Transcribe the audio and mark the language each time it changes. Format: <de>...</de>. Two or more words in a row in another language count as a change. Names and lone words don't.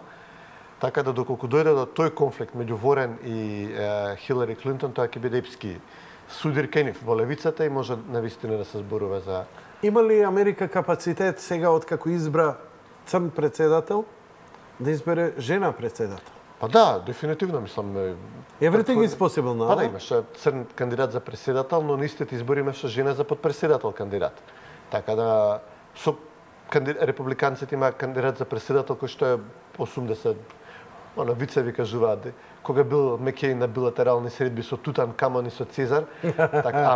<mk>Така да доколку дојде до тој конфликт меѓу Ворен и Хилари Клинтон, тоа ќе биде епски судир кај нив во левицата и може навистина да се зборува за... Има ли Америка капацитет сега откако избра црн председател да избере жена председател? Па да, дефинитивно мислам.</mk> <en>Everything is possible now.</en> <mk>Па да, имаше црн кандидат за председател, но на истите избори имаше жена за подпредседател кандидат. Така да со републиканците има кандидат за председател кој што е 80 вицеви кажуваат кога бил Мекејн на билатерални средби со Тутан Камон и со Цезар, така</mk>